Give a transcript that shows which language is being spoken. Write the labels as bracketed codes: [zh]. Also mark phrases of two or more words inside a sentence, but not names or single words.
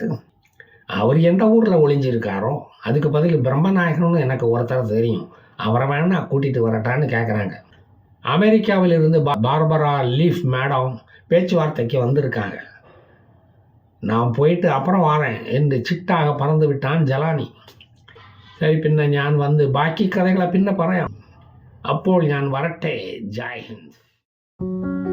[ta] அவர் எந்த ஊரில் ஒளிஞ்சிருக்காரோ அதுக்கு பதில் பிரம்மநாயகம்னு எனக்கு ஒருத்தர் தெரியும், அவரை வேணா கூட்டிகிட்டு வரட்டான்னு கேட்குறாங்க. அமெரிக்காவிலிருந்து பார்பரா லீஃப் மேடம் பேச்சுவார்த்தைக்கு வந்திருக்காங்க. நான் போயிட்டு அப்புறம் வரேன் என்று சிட்டாக பறந்து விட்டான் ஜலானி. சரி, [ml] പിന്നെ ഞാൻ വന്ന് ബാക്കി കഥകളെ പിന്നെ പറയാം. അപ്പോൾ ഞാൻ വരട്ടെ. [hi] जय हिन्द.